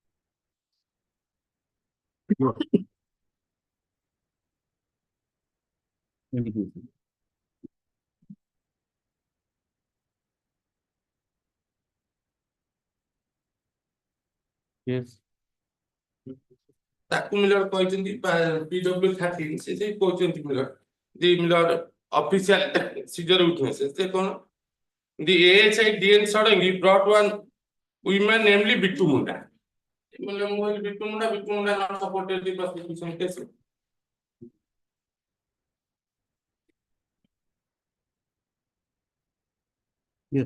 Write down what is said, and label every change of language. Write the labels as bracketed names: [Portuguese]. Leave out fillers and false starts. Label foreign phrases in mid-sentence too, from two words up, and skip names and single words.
[English] Yes. Taku Miller କହିଛନ୍ତି PW13 [Odia] ସେ ସେଇ କହିଛନ୍ତି [English] Miller the Miller official seizure witnesses [Odia] ସେ କଣ [English] the ASI DN suddenly brought one woman namely Bittu Munda Bittu Munda not supported the prosecution case. Yes.